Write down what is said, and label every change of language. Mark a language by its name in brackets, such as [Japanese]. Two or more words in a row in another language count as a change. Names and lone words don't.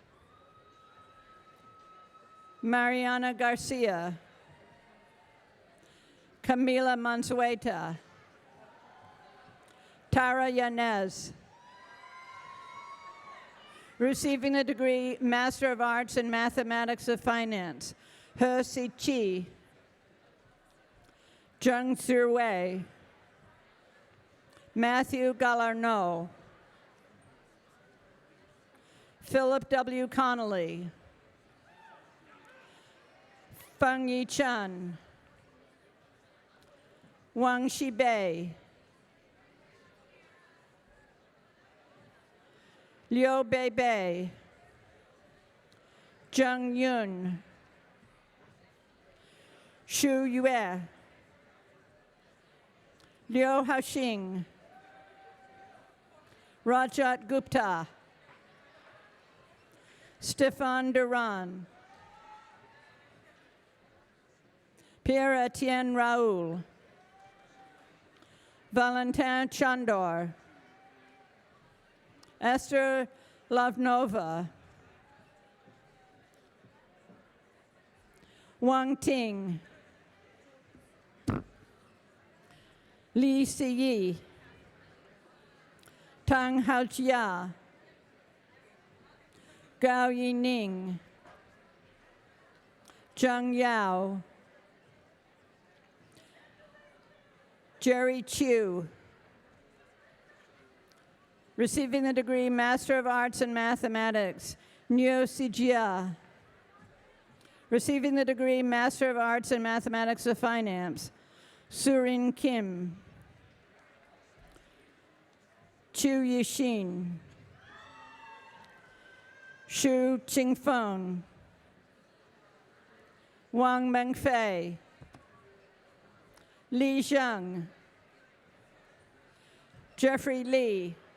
[English] Mariana Garcia. Camila Mansueta. Tara Yanez. Receiving the degree Master of Arts in Mathematics of Finance, He Si Chi. Zheng Zhiwei. Matthew Galarneau. Philip W. Connolly. Feng Yi Chen. Wang Shibei. Liu Beibei. Zheng Yun. Xu Yue. Liu Haoxing. Rajat Gupta. Stefan Duran. Pierre-Etienne Raoul. Valentin Chandor. Esther Lavnova. Wang Ting. Li Siyi. Tang Haojia. Gao Yining. Zhang Yao. Jerry Chu. Receiving the degree Master of Arts in Mathematics, Nyo Sijia. Receiving the degree Master of Arts in Mathematics of Finance, Surin Kim. Chu Yixin. Xu Qingfeng. Wang Mengfei. Li Zheng. Jeffrey Lee.